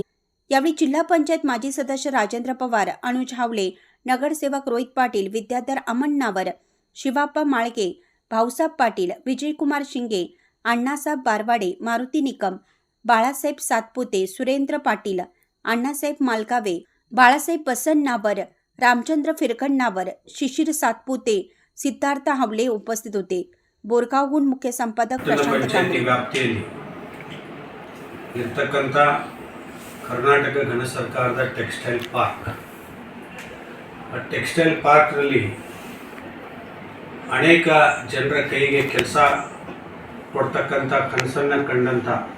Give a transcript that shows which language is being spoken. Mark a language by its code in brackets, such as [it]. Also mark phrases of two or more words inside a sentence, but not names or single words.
[mr] यावेळी जिल्हा पंचायत माजी सदस्य राजेंद्र पवार, अनुज हावले, नगरसेवक रोहित पाटील, विद्याधर अमण्णावर, शिवाप्पा माळगे, भाऊसाहेब पाटील, विजयकुमार शिंगे, अण्णासाहेब बारवाडे, मारुती निकम, बाळासाहेब सातपुते, सुरेंद्र पाटील, अण्णासाहेब मालकावे, बाळासाहेब बसन्नावर, रामचंद्र फिरखंडनावर, शिशिर सातपुते, सिद्धार्थ हावले उपस्थित होते. बोरगावहून मुख्य संपादक प्रशांत कांबळे. [kn] ವ್ಯಾಪ್ತಿಯಲ್ಲಿ ಇರತಕ್ಕಂತ ಕರ್ನಾಟಕ ಘನ ಸರ್ಕಾರದ [en] textile park, [kn] ಆ ಟೆಕ್ಸ್ಟೈಲ್ ಪಾರ್ಕ್ನಲ್ಲಿ ಅನೇಕ ಜನರ ಕೈಗೆ ಕೆಲಸ ಕೊಡ್ತಕ್ಕಂಥ ಕನಸನ್ನು ಕಂಡಂಥ